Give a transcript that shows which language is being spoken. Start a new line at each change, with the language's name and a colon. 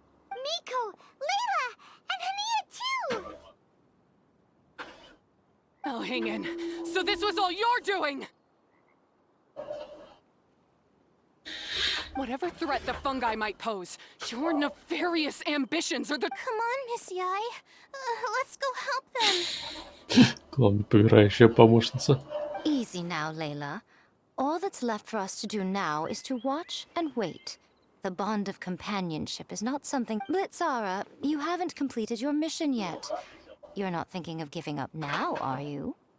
English: Miko, Layla, and Hania too! Alhingen, so this was all you're doing! Whatever threat the fungi might pose, your nefarious ambitions are the— Come on, Miss Yai. Let's go help them.
Russian: Главное, помирающая помощница.
English: Easy now, Layla. All that's left for us to do now is to watch and wait. The bond of companionship is not something— Blitzara, you haven't completed your mission yet. You're not thinking of giving up now, are you?